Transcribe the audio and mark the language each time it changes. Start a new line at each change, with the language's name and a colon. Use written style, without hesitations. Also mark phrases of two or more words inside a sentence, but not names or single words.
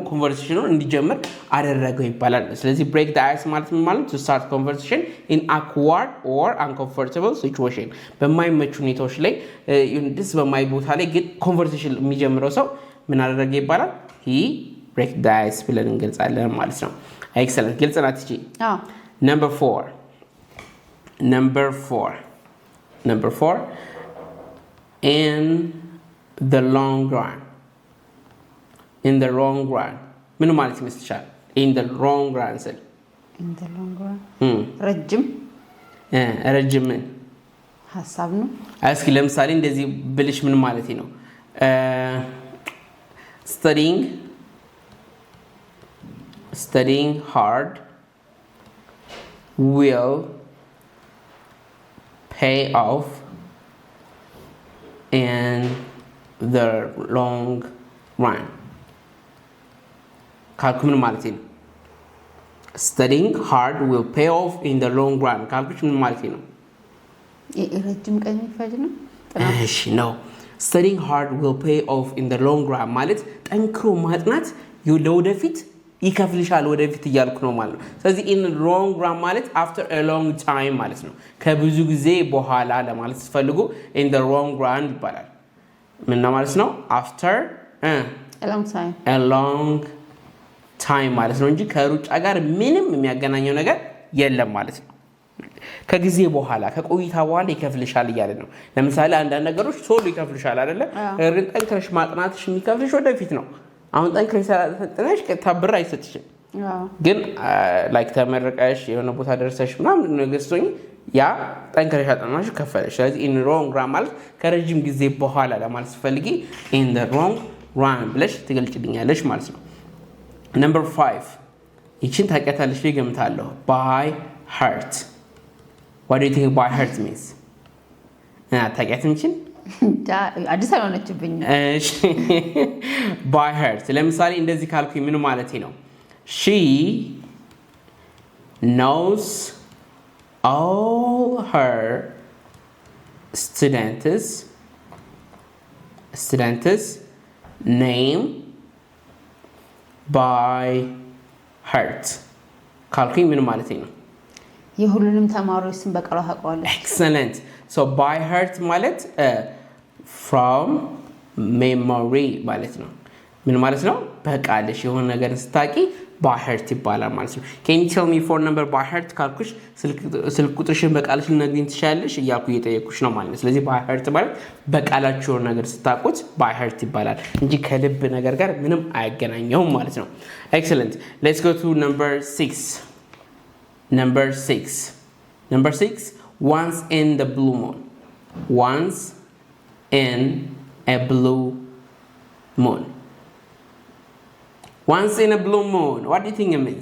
Amharic: ኮንቨርሴሽኑን እንዲጀምር አደረገው ይባላል። ስለዚህ
English: break the ice
Amharic: ማለት ምን ማለት
English: to start conversation in awkward or uncomfortable situation
Amharic: በማይመች ሁኔታዎች ላይ this በማይ ቦታ ላይ ግን ኮንቨርሴሽን የሚጀምረው ሰው ምን አደረገ ይባላል
English: he break the ice
Amharic: ብለን እንገልጻለን ማለት ነው። excellent ግልጽ ናት እቺ።
English: number 4 in the long run
Amharic: ምን ማለት ይመስልሻል?
English: in the long run
Amharic: ስል ረጅም ሐሳብ ነው። እስኪ ለምሳሌ እንደዚህ ብልሽ ምን ማለት ነው?
English: studying hard will pay off in the long run
Amharic: ካልኩ ምን ማለት ነው?
English: studying hard will pay off in the long run
Amharic: ካልኩ ምን ማለት ነው? ረጅም ቀን የሚፈጅ ነው። እሺ ነው
English: studying hard will pay off in the long run
Amharic: ማለት ጠንክሮ ማጥናት ለወደፊት ይከፍልሻል ወደፊት እያልኩ ነው ማለት ነው። ስለዚህ
English: in the long run
Amharic: ማለት
English: after a long time
Amharic: ማለት ነው። ከብዙ ጊዜ በኋላ ለማለት ስትፈልጉ
English: in the long run
Amharic: ይባላል። ምን ማለት ነው?
English: after a long time
Amharic: ማለት ነው እንጂ ከሩጫ ጋር ምንም የሚያገናኘው ነገር የለም ማለት ነው። ከጊዜ በኋላ ከቆይታ በኋላ ይከፍልሻል እያለ ነው። ለምሳሌ አንዳንድ ነገሮች ቶሎ ይከፍልሻል አይደለ? ግን ጠንክረሽ ማጥናትሽ የሚከፍልሽ ወደፊት ነው። አሁን ጠንክረሽ ሳጥናሽ ብር አይሰጥሽም። ግን ላይክ ተመረቀሽ የሆነ ቦታ ደርሰሽ ምናምን ነገር ስትሆኚ ያ ጠንክረሽ አጥናሽ ከፈለሽ። ስለዚህ
English: in the long run
Amharic: ማለት ከረጅም ጊዜ በኋላ ለማለት ስትፈልጊ
English: in the long run
Amharic: ብለሽ ትገልጭልኛለሽ ማለት ነው። number 5 ይችን ታውቂያታለሽ ብዬ እገምታለሁ።
English: by heart what do you think by heart means?
Amharic: ታውቂያትም ይችን አዲስ አልሆነችብኝ። እሺ
English: by heart
Amharic: ለምሳሌ እንደዚህ ካልኩኝ ምን ማለት ነው?
English: she knows all her students name by heart
Amharic: ካልኩኝ ምን ማለት ነው? የሁሉንም ተማሪዎች ስም በቃሏ ታውቀዋለች።
English: excellent so by heart ማለት from memory
Amharic: ማለት ነው። ምን ማለት ነው? በቃልሽ የሆነ ነገር ስታቂ
English: by heart
Amharic: ይባላል ማለት ነው።
English: can you tell me phone number by heart
Amharic: ካልኩሽ ስልክ ቁጥርሽን በቃልሽ ልነግሪኝ ትችያለሽ እያልኩ እየጠየኩሽ ነው ማለት ነው። ስለዚህ
English: by heart
Amharic: ማለት በቃላችሁ የሆነ ነገር ስታቁት
English: by heart
Amharic: ይባላል እንጂ ከልብ ነገር ጋር ምንም አያገናኘውም ማለት ነው።
English: excellent let's go to number 6 once in the blue moon once in a blue moon what do you think it means?